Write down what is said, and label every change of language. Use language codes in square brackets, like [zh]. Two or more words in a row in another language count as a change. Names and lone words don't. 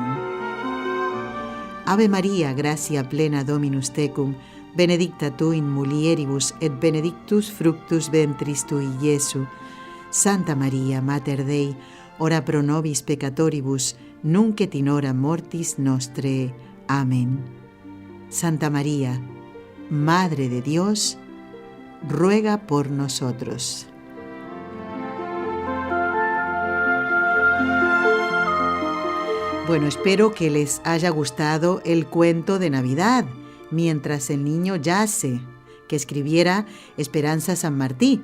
[la] Ave María, gracia plena Dominus tecum, benedicta tu in mulieribus et benedictus fructus ventris tui, Iesu. Santa María, Mater Dei, ora pro nobis peccatoribus, nunc et in hora mortis nostre. [es] Amén. Santa María, Madre de Dios, ruega por nosotros. Bueno, espero que les haya gustado el cuento de Navidad, Mientras el niño yace, que escribiera Esperanza San Martí.